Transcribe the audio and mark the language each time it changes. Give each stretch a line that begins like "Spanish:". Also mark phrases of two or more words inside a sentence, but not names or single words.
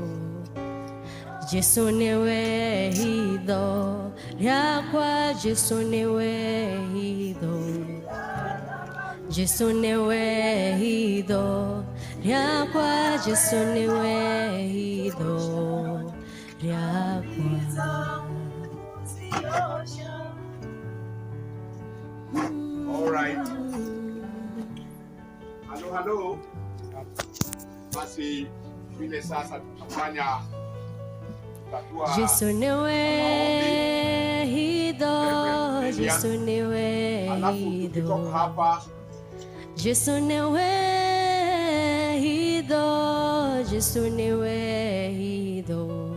Kikuyu: Jesu niwe hitho yakwa, Jesu niwe hitho. Jesu niwe hitho yakwa, Jesu niwe hitho yakwa.
English: All right. Hello.
Swahili: Basi vile sasa tutafanya
Kikuyu: Jesu niwe hitho, Jesu niwe hitho. Jesu niwe hitho, Jesu niwe hitho.